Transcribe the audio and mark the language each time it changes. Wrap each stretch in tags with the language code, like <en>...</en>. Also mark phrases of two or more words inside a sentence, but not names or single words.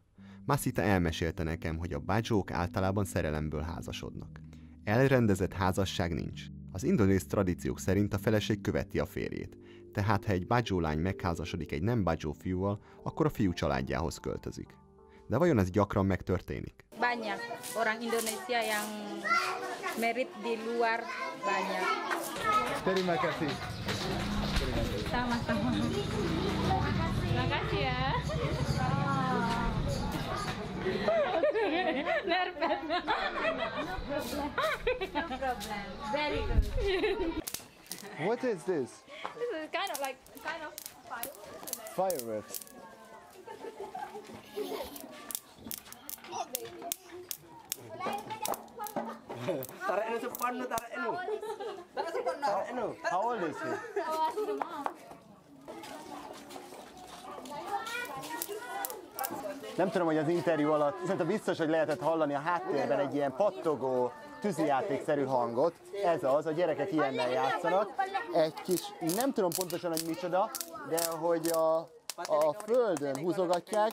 <hu>Masita elmesélte nekem, hogy a bádzsók általában szerelemből házasodnak. Elrendezett házasság nincs. Az indonéz tradíciók szerint a feleség követi a férjét. Tehát ha egy bádzsó lány megházasodik egy nem bádzsó fiúval, akkor a fiú családjához költözik. De vajon ez gyakran megtörténik?</hu> <id>Banyak orang Indonesia yang married di luar banyak. Terima kasih. Sama-sama. Makasih ya.</id> <en>Nervous. No problem. Very good. What is this? This is kind of fireworks. Fireworks. How old is he?</en> <hu>Nem tudom, hogy az interjú alatt, szerintem biztos, hogy lehetett hallani a háttérben egy ilyen pattogó, tűzijátékszerű hangot. Ez az, a gyerekek ilyennel játszanak. Egy kis, nem tudom pontosan, hogy micsoda, de hogy a földön húzogatják.</hu>